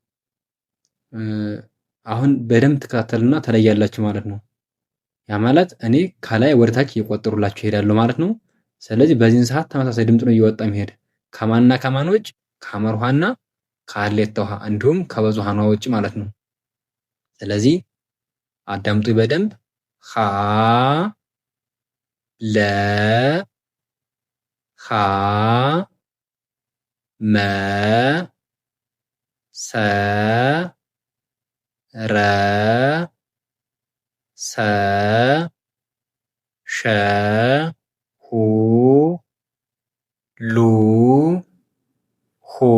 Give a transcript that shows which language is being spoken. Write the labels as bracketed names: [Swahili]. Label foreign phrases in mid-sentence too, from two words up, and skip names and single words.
[Amharic] አሁን በደንብ ተከታተሉና ተለያላችሁ ማለት ነው። ያ ማለት እኔ ከላይ ወደታች እየቆጠሩላችሁ ይሄዳሉ ማለት ነው። ስለዚህ በዚህን ሰዓት ተመሳሳይ ድምጽ ነው እየወጣ የሚሄድ ከማንና ከማን ውጭ? ከሐመር ውሃና ከሀሌታ ውሃ እንዲሁም ከብዙሃን ውሃ ውጭ ማለት ነው። ስለዚህ አዳምጡ በደንብ ሀ ለ ሀ መ ሰ ረ ሰ ሸ ሁ ሉ ሁ